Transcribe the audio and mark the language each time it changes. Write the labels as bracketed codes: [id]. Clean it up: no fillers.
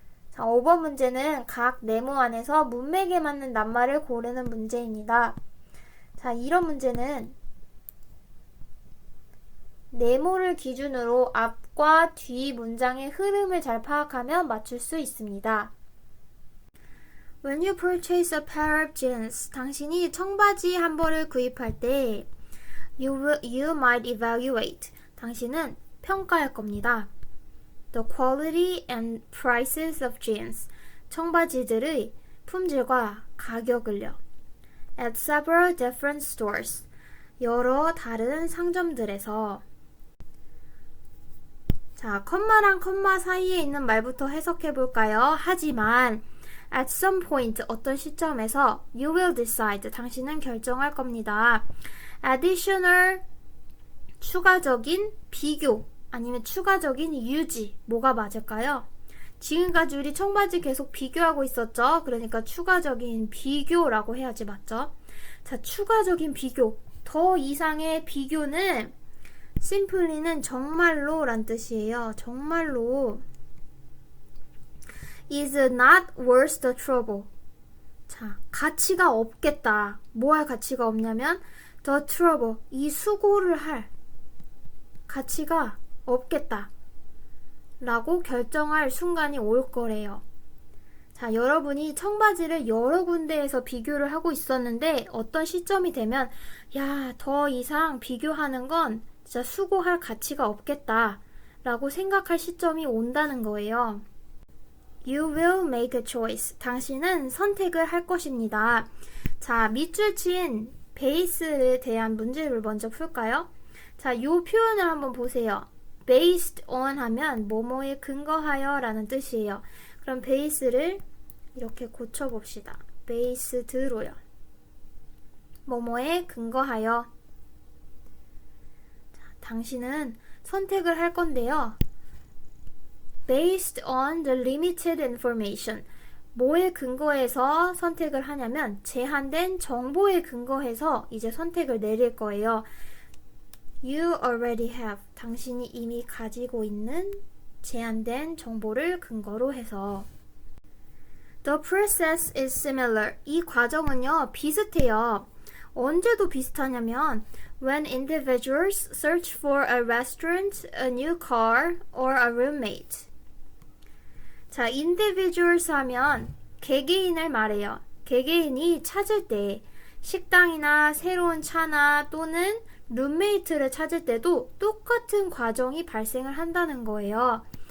[ko] 자, 5번 문제는 각 네모 안에서 문맥에 맞는 낱말을 고르는 문제입니다. 자, 이런 문제는 네모를 기준으로 앞과 뒤 문장의 흐름을 잘 파악하면 맞출 수 있습니다. [en] When you purchase a pair of jeans, [ko] 당신이 청바지 한 벌을 구입할 때 [en] you might evaluate, [ko] 당신은 평가할 겁니다. [en] The quality and prices of jeans, [ko] 청바지들의 품질과 가격을요. [en] At several different stores, [ko] 여러 다른 상점들에서 자, 컴마랑 컴마 사이에 있는 말부터 해석해 볼까요? 하지만 [en] at some point [ko] 어떤 시점에서 [en] you will decide [ko] 당신은 결정할 겁니다. additional 추가적인 비교 아니면 추가적인 유지 뭐가 맞을까요? 지금까지 우리 청바지 계속 비교하고 있었죠? 그러니까 추가적인 비교라고 해야지 맞죠? 자, 추가적인 비교 더 이상의 비교는 simply는 정말로 란 뜻이에요. [en] 정말로 is not worth the trouble. [ko] 자, 가치가 없겠다. 뭐 할 가치가 없냐면 [en] the trouble, [ko] 이 수고를 할 가치가 없겠다 라고 결정할 순간이 올 거래요. 자, 여러분이 청바지를 여러 군데에서 비교를 하고 있었는데 어떤 시점이 되면 야, 더 이상 비교하는 건 진짜 수고할 가치가 없겠다 라고 생각할 시점이 온다는 거예요. [en] You will make a choice. [ko] 당신은 선택을 할 것입니다. 자, 밑줄 친 base에 대한 문제를 먼저 풀까요? 자, 이 표현을 한번 보세요. based on 하면 뭐뭐에 근거하여 라는 뜻이에요. 그럼 base를 이렇게 고쳐봅시다. based로요. 뭐뭐에 근거하여. 자, 당신은 선택을 할 건데요. [en] based on the limited information. [ko] 뭐에 근거해서 선택을 하냐면 제한된 정보에 근거해서 이제 선택을 내릴 거예요. [en] You already have. [ko] 당신이 이미 가지고 있는 제한된 정보를 근거로 해서. [en] The process is similar. [ko] 이 과정은요, 비슷해요. 언제도 비슷하냐면 [en] when individuals search for a restaurant, a new car, or a roommate. [ko] 자, individuals 하면 개개인을 말해요. 개개인이 찾을 때 식당이나 새로운 차나 또는 룸메이트를 찾을 때도 똑같은 과정이 발생을 한다는 거예요.